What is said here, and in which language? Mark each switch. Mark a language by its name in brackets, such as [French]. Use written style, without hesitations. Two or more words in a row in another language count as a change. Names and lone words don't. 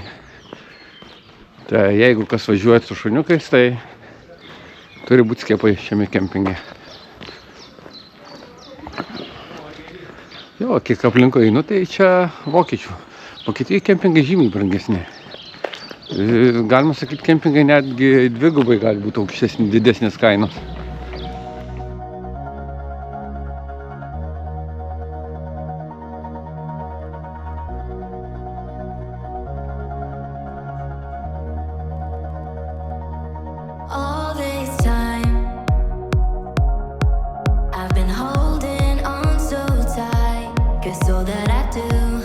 [Lithuanian] Tai jeigu kas važiuoja su šuniukais, tai turi būti skiepai šiame kempinge. Jo, kiek aplinko einu, tai čia vokiečių. Vokietijai kempingai žymiai brangesni. Galima sakyti, kempingai netgi dvigubai gali būti aukštesni, didesnės kainos. [English] All this time I've been holding on so tight, 'cause all that I do